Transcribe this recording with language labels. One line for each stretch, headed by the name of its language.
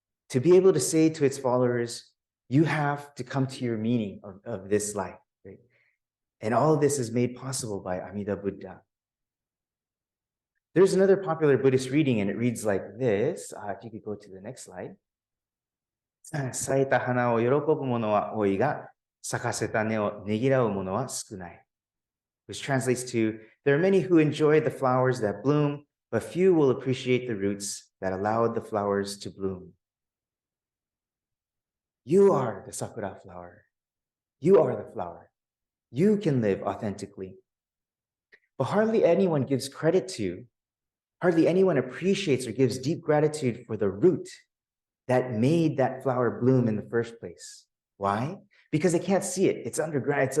English: To be able to say to its followers, you have to come to your meaning of this life, right? And all of this is made possible by Amida Buddha. There's another popular Buddhist reading, and it reads like this. If you could go to the next slide.
Japanese: 咲いた花を喜ぶ者は多いが、咲かせた根をねぎらう者は少ない.
English: Which translates to, there are many who enjoy the flowers that bloom, but few will appreciate the roots that allowed the flowers to bloom. You are the sakura flower. You are the flower. You can live authentically. But hardly anyone gives credit to, hardly anyone appreciates or gives deep gratitude for the root that made that flower bloom in the first place. Why? Because they can't see it. It's underground.